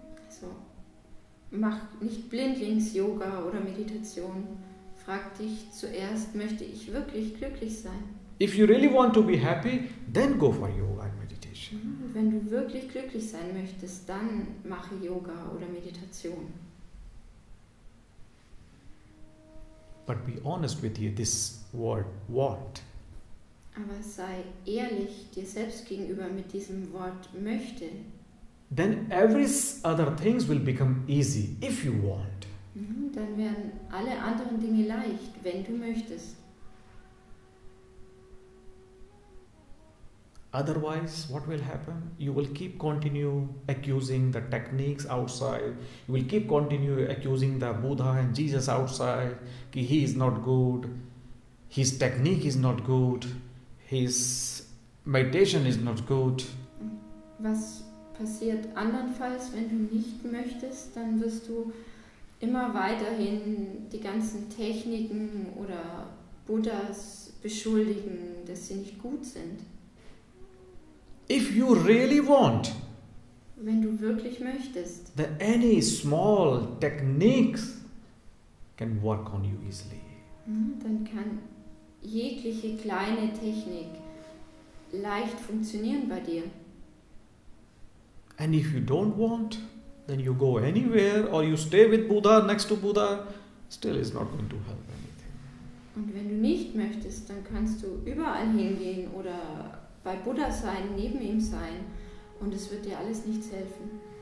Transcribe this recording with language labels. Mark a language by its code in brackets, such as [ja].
[de] Also, mach nicht blindlings Yoga oder Meditation. Frag dich zuerst, möchte ich wirklich glücklich sein? [en] If you really want to be happy, then go for yoga and meditation. [de] Wenn du wirklich glücklich sein möchtest, dann mache Yoga oder Meditation. [en] But be honest with you, this word want. [de] Aber sei ehrlich dir selbst gegenüber mit diesem Wort möchte. [en] Then every other things will become easy if you want. [de] Dann werden alle anderen Dinge leicht, wenn du möchtest. [en] Otherwise, what will happen? You will keep continue accusing the techniques outside. You will keep continue accusing the Buddha and Jesus outside. Ki he is not good. His technique is not good. His meditation is not good. [de] Was passiert andernfalls, wenn du nicht möchtest? Dann wirst du immer weiterhin die ganzen Techniken oder Buddhas beschuldigen, dass sie nicht gut sind. [en] If you really want, [de] wenn du wirklich möchtest, [en] then any small techniques can work on you easily. [de] Dann kann jegliche kleine Technik leicht funktionieren bei dir. [en] And if you don't want, then you go anywhere or you stay with Buddha, next to Buddha, still is not going to help anything. [de] Und wenn du nicht möchtest, dann kannst du überall hingehen oder bei Buddha sein, neben ihm sein und es wird dir alles nichts helfen.